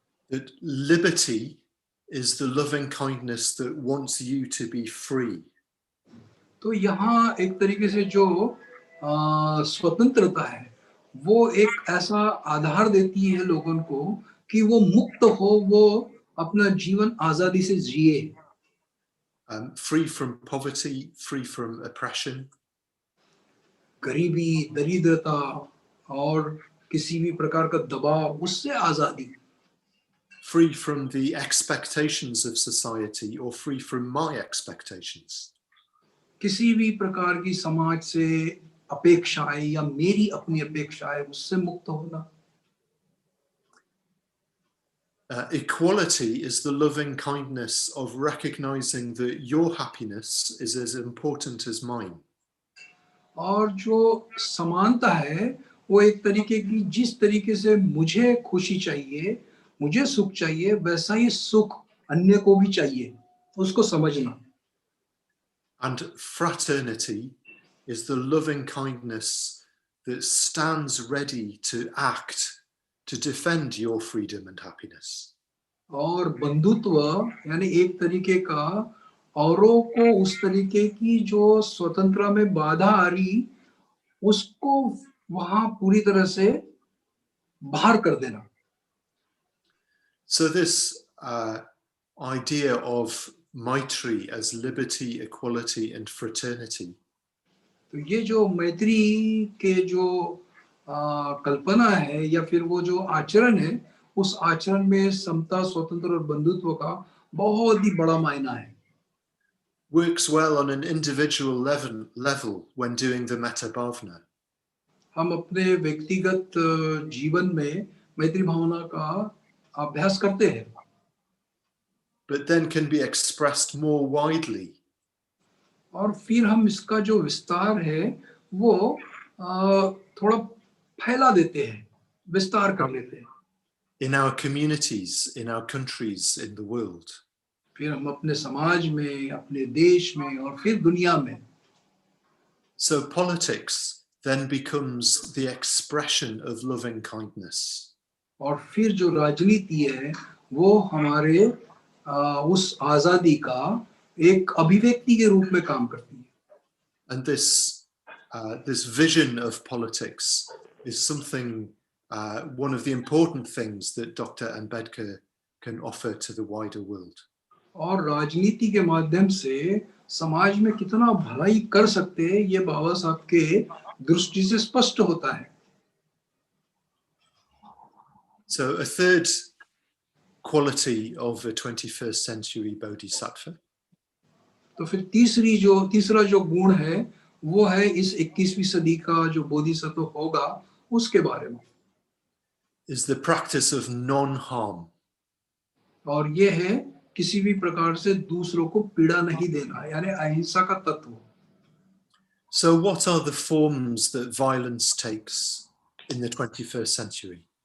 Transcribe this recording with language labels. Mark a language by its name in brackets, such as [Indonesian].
[English] That liberty is the loving kindness that wants you to be free. [Hindi] तो यहाँ एक तरीके से जो स्वतंत्रता है वो एक ऐसा आधार देती है लोगों को कि वो मुक्त हो, वो अपना जीवन आजादी से जिए. [English] Free from poverty, free from oppression. [Hindi] गरीबी, दरिद्रता और किसी भी प्रकार का दबाव, उससे आजादी. [English] Free from the expectations of society or free from my expectations. [Hindi] किसी भी प्रकार की समाज से अपेक्षाएं या मेरी अपनी अपेक्षाएं, उससे मुक्त होना. [English] Equality is the loving kindness of recognizing that your happiness is as important as mine. [Hindi] और जो समानता है वो एक तरीके की, जिस तरीके से मुझे खुशी चाहिए, मुझे सुख चाहिए, वैसा ही सुख अन्य को भी चाहिए, उसको समझना. [English] And fraternity is the loving kindness that stands ready to act to defend your freedom and happiness. [Hindi] और बंधुत्व यानी एक तरीके का औरों को उस तरीके की जो स्वतंत्रता में बाधा आ रही, उसको वहां पूरी तरह से बाहर कर देना. [English] So this idea of Maitri as liberty, equality, and fraternity. [Hindi] तो ये जो मैत्री के जो कल्पना है या फिर वो जो आचरण है, उस आचरण में समता, स्वतंत्र और बंधुत्व का बहुत ही बड़ा मायना है. [English] Works well on an individual level when doing the metta bhavana. [Hindi] हम अपने व्यक्तिगत जीवन में मैत्री भावना का अभ्यास करते हैं. [English] But then can be expressed more widely. [Hindi] और फिर हम इसका जो विस्तार है वो थोड़ा फैला देते हैं, विस्तार कर लेते हैं. [English] In our communities, in our countries, in the world. [Hindi] फिर हम अपने समाज में, अपने देश में और फिर दुनिया में. [English] So politics then becomes the expression of loving kindness. [Hindi] और फिर जो राजनीति है वो हमारे उस आजादी का एक अभिव्यक्ति के रूप में काम करती है. [English] And this vision of politics is something, one of the important things that Dr. Ambedkar can offer to the wider world. [Hindi] और राजनीति के माध्यम से समाज में कितना भलाई कर सकते हैं, ये बाबा साहब के दृष्टि से स्पष्ट होता है. [English] So a third quality of a 21st century Bodhisattva. [Hindi] तो फिर तीसरा जो गुण है वो है इस 21वीं सदी का जो बोधिसत्व होगा उसके बारे में. [English] Is the practice of non-harm. [Hindi] और ये है किसी भी प्रकार से दूसरों को पीड़ा नहीं देना, यानी अहिंसा का तत्व. [English] So what are the forms that violence takes in the 21st century?